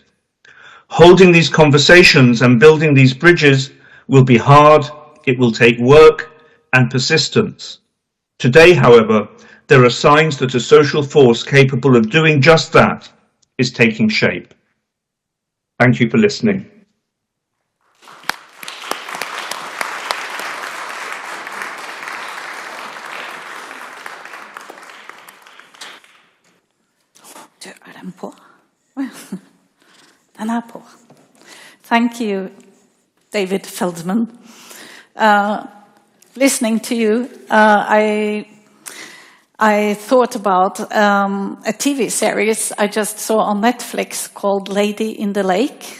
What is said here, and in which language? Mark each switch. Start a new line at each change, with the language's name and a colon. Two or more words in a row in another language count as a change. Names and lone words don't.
English: Holding these conversations and building these bridges will be hard, it will take work and persistence. Today, however, there are signs that a social force capable of doing just that is taking shape. Thank you for listening.
Norwegian: Er den på? Den er på.
English: Thank you, David Feldman. Listening to you, I thought about a TV series I just saw on Netflix called Lady in the Lake.